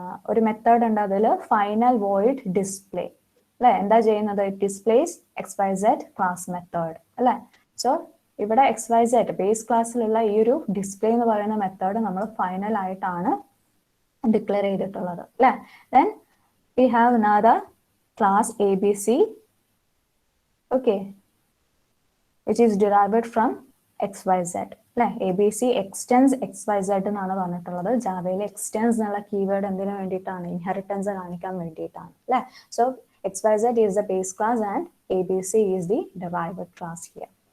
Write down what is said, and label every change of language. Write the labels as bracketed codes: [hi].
[ml] ഒരു മെത്തേഡ് ഉണ്ട്, അതിൽ ഫൈനൽ വോയിഡ് ഡിസ്പ്ലേ അല്ലെ. എന്താ ചെയ്യുന്നത്? [en] it displays XYZ class method [ml] അല്ലെ. സോ ഇവിടെ XYZ ബേസ് ക്ലാസ്സിലുള്ള ഈ ഒരു ഡിസ്പ്ലേ എന്ന് പറയുന്ന മെത്തേഡ് നമ്മൾ ഫൈനൽ ആയിട്ടാണ് ഡിക്ലെയർ ചെയ്തിട്ടുള്ളത് അല്ലെ. [en] Then we have another class ABC, okay, which is derived from XYZ അല്ലെ. ABC extends XYZ [ml] എന്നാണ് പറഞ്ഞിട്ടുള്ളത്. ജാവയിൽ എക്സ്റ്റെൻസ് എന്നുള്ള കീവേഡ് എന്തിനു വേണ്ടിയിട്ടാണ്? ഇൻഹെറിറ്റൻസ് കാണിക്കാൻ വേണ്ടിയിട്ടാണ് അല്ലെ. [en] So XYZ is the base class and ABC is the derived class here.